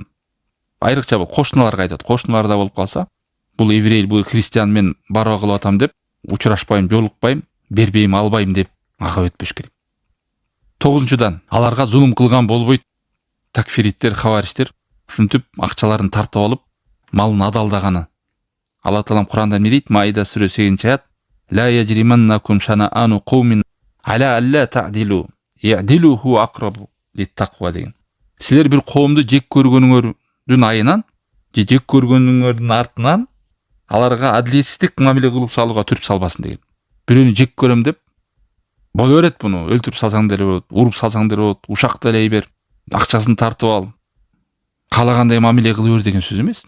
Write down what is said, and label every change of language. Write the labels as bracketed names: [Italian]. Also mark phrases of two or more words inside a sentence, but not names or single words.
[Kyrgyz] Айрыкча бул кошуналарга айтат. Кошуналарда болуп калса, бул еврей, бул христиан, мен барба кылып атам деп, учурашпайм, жолукпайм, бербейм, албайм деп ага өтпөш керек. 9-дан аларга зулум кылган болбойт. Такфириттер, хавариштер ушинтип акчаларын тартып алып, малын адалдаганы. Алла Таалам Куранда эмне дейт? [Arabic] Маида [Kyrgyz] сүрө 8-аят. [Arabic] لا يجرمنكم شنآن قوم على ألا تعدلوا اعدلوا هو أقرب للتقوى деген. [Kyrgyz] Силер бир коомду жек көргөнүңөрдүн айынан, же жек көргөнүңөрдүн артынан аларга адилетсиздик мамиле кылып салууга түрүп салбасын деген. Бирөөнү жек көрөм деп боло берет, буну өлтүрүп салсаң деле болот, уруп салсаң деле болот, ушак деле бер, акчасын тартып ал, каалагандай мамиле кыла бер деген сөз эмес.